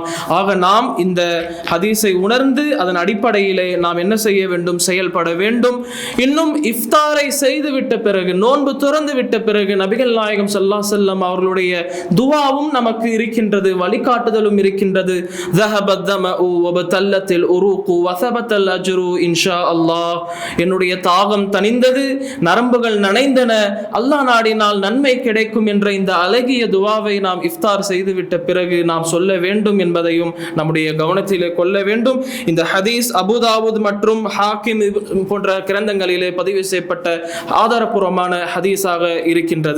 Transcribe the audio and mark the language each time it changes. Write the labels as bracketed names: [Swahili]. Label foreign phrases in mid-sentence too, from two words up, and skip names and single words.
[Tamil] ஆக நாம் இந்த ஹதீஸை உணர்ந்து அதன் அடிப்படையிலே நாம் என்ன செய்ய வேண்டும்? செயல்பட வேண்டும். இன்னும் இஃப்தாரை செய்துவிட்ட பிறகு, நோன்பு துறந்து விட்ட பிறகு நபிகள் நாயகம் [Arabic] صلى الله عليه وسلم [Tamil] அவர்களுடைய துஆவும் நமக்கு இருக்கின்றது, வழிகாட்டுதலும் இருக்கின்றது. [Arabic] ذهبت الظمأ وابتلت العروق وثبت الأجر إن شاء الله. [Tamil] என்னுடைய தாகம் தணிந்தது, நரம்புகள் நனைந்தன, அல்லாஹ் நாடினால் நன்மை கிடைக்கும் என்ற இந்த அழகிய துஆவை நாம் இஃப்தார் செய்துவிட்ட பிறகு நாம் சொல்ல வேண்டும் என்பதையும் நம்முடைய கவனத்திலே கொள்ள வேண்டும். இந்த ஹதீஸ் அபூதாவூத் மற்றும் ஹாக்கிம் போன்ற கிரந்தங்களிலே பதிவு செய்யப்பட்ட ஆதாரபூர்வமான ஹதீஸாக இருக்கின்றது.